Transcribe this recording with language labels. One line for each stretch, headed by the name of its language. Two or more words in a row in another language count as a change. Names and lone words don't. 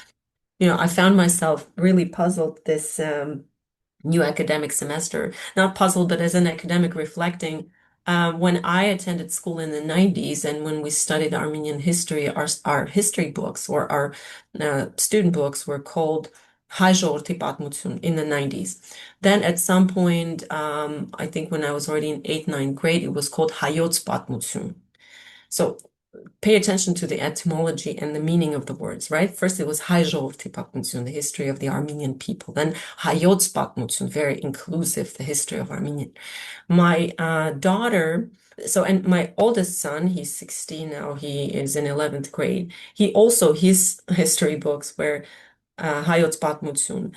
English: I found myself really puzzled this new academic semester, not puzzled, but as an academic reflecting when I attended school in the 90s and when we studied Armenian history, our history books or our student books were called
Armenian: Հայ ժողովրդի պատմություն
English: in the 90s. Then at some point, I think when I was already in 8th, 9th grade, it was called
Armenian: Հայոց պատմություն.
English: So pay attention to the etymology and the meaning of the words, right? First, it was
Armenian: Հայ ժողովրդի պատմություն,
English: the history of the Armenian people.
Armenian: Then Հայոց պատմություն,
English: very inclusive, the history of Armenian. My daughter, and my oldest son, he's 16 now, he is in 11th grade. His history books were
Armenian: Հայոց պատմություն.